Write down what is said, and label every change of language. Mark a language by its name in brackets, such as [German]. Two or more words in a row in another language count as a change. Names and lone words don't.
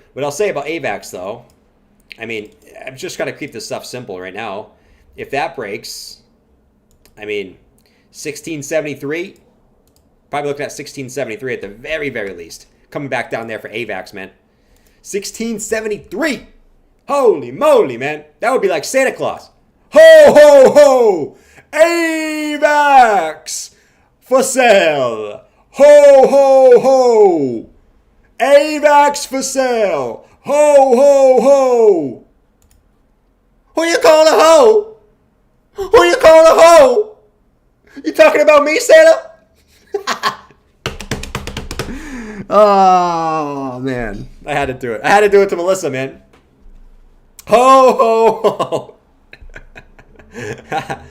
[English] What I'll say about AVAX, though, I mean, I've just got to keep this stuff simple right now. If that breaks, I mean, 1673. Probably looking at 1673 at the very, very least. Coming back down there for AVAX, man. 1673! Holy moly, man. That would be like Santa Claus. Ho, ho, ho! AVAX! For sale! Ho, ho, ho! AVAX for sale! Ho, ho, ho! Who you calling a hoe? Who you calling a hoe? You talking about me, Santa? Oh, man. I had to do it. I had to do it to Melissa, man. Ho, ho, ho.